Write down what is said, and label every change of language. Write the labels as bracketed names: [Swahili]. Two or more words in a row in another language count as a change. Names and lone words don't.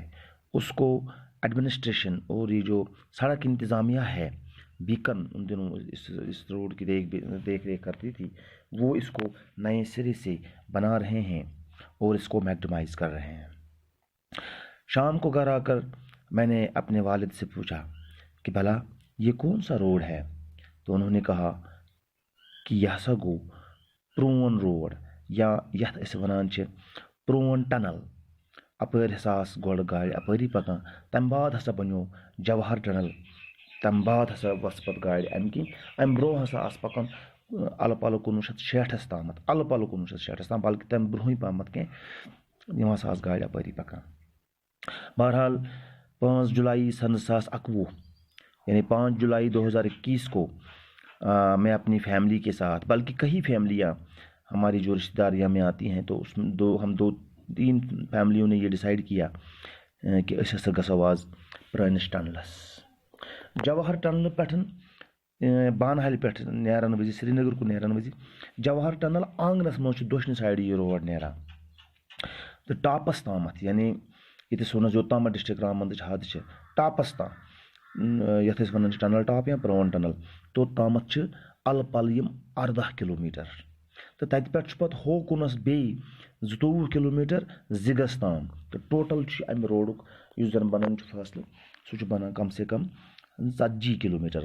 [Urdu] اس کو ایڈمنسٹریشن اور یہ جو سڑک انتظامیہ ہے بیکن ان دنوں اس روڈ کی دیکھ ریکھ کرتی تھی، وہ اس کو نئے سرے سے بنا رہے ہیں اور اس کو میکڈمائز کر رہے ہیں. شام کو گھر آ کر میں نے اپنے والد سے پوچھا کہ بھلا یہ کون سا روڈ ہے. تو انہوں نے کہا کہ یہ [Kashmiri] ہسا گو پرون روڈ یا یتھ أسۍ ونان چھِ پرون ٹنل. اپٲرۍ ہسا آسہٕ گۄڈٕ گاڑِ اپٲری پکان، تمہِ بعد ہسا بنیو جواہر ٹنل، تمہِ بعد ہسا وژھ پتہٕ گاڑِ امہِ کِنۍ. امہِ برونٛہہ ہسا آسہٕ پکان الہٕ پلہٕ 1960 تامتھ، الہٕ پلہٕ 1960 تام، بلکہِ تمہِ برونٛہٕے پہمتھ کینٛہہ یِم ہسا آسہٕ گاڑِ اپٲری پکان. [Urdu] بہرحال 5 جولائی سن 2021 یعنی 5 جولائی 2021 کو میں اپنی فیملی کے ساتھ، بلکہ کئی فیملیاں ہماری جو رشتہ داریاں میں آتی ہیں تو اس میں ہم دو تین فیملیوں نے یہ ڈیسائیڈ کیا کہ [Kashmiri] أسۍ ہسا گژھو آز پرٲنِس ٹنلس. جواہر ٹنلہٕ پٮ۪ٹھ بانہالہِ پٮ۪ٹھ نیرن وِزِ سرینگر کُن نیرن وِزِ جواہر ٹنل آنگنس منٛز چھُ دۄچھنہِ سایڈٕ یہِ روڈ نیران تہٕ ٹاپس تامتھ یعنی ییٚتِس ونان یوٚتامتھ ڈسٹرک رامبندٕچ حد چھِ ٹاپس تام یتھ أسۍ ونان چھِ ٹنل ٹاپ یا پرون ٹنل، توٚت تامتھ چھِ الہٕ پلہٕ یِم 18 کلوٗمیٹر تہٕ تتہِ پٮ۪ٹھ چھُ پتہٕ ہوکُنس بیٚیہِ 22 کلوٗمیٹر زِگس تام تہٕ ٹوٹل چھُ امہِ روڈُک یُس زن بنان چھُ فٲصلہٕ سُہ چھُ بنان کم سے کم 40 کلوٗمیٹر.